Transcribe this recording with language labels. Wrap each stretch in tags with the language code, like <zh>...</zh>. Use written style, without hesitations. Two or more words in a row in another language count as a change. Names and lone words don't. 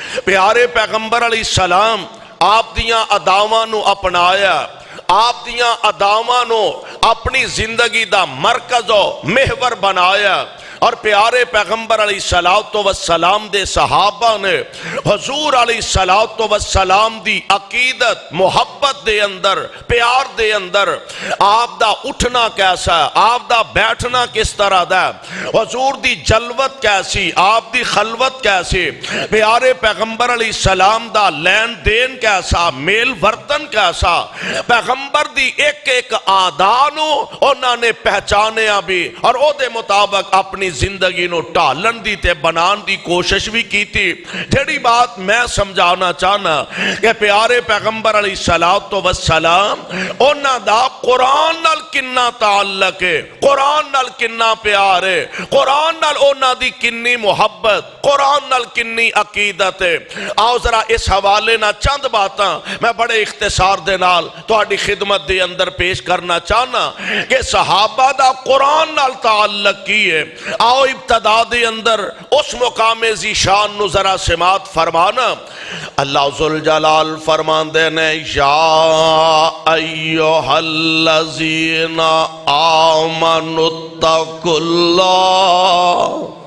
<pa>پیارے پیغمبر علیہ السلام آپ دیاں اداواں نو اپنایا، آپ دیاں اداواں نو اپنی زندگی دا مرکز و محور بنایا، اور پیارے پیغمبر علیہ السلام دے صحابہ نے حضور علیہ السلام دی عقیدت محبت دے اندر پیار دے اندر آپ دا اٹھنا کیسا ہے، آپ دا بیٹھنا کس طرح دا ہے، حضور دی جلوت کیسی، آپ دی خلوت کیسی، پیارے پیغمبر علیہ السلام دا لین دین کیسا، میل ورتن کیسا، پیغمبر دی ایک ایک آدانو انہوں نے پہچانیا بھی، اور او دے مطابق اپنی زندگی نو ٹالن دی تے بنان دی کوشش بھی</pa> <ur>کی تھی۔</ur> <pa>جڑی بات میں سمجھانا چاہنا کہ پیارے پیغمبر علیہ السلام انہاں دا قرآن نال کننا تعلق ہے، قرآن نال کننا پیار ہے، قرآن نال انہاں دی کنی محبت، قرآن نال کنی عقیدت ہے۔ آؤ ذرا اس حوالے نہ چند باتاں میں بڑے اختصار دے نال تہاڈی خدمت دے اندر پیش کرنا چاہنا کہ صحابہ دا قرآن نال تعلق کی ہے۔ آؤ ابتدا دے اندر اس مقام ذیشان نو ذرا سماعت فرمانا۔</pa> <ar>اللہ ذوالجلال فرماندے نے یا ایھا الذین آمنوا اتقوا اللہ۔</ar>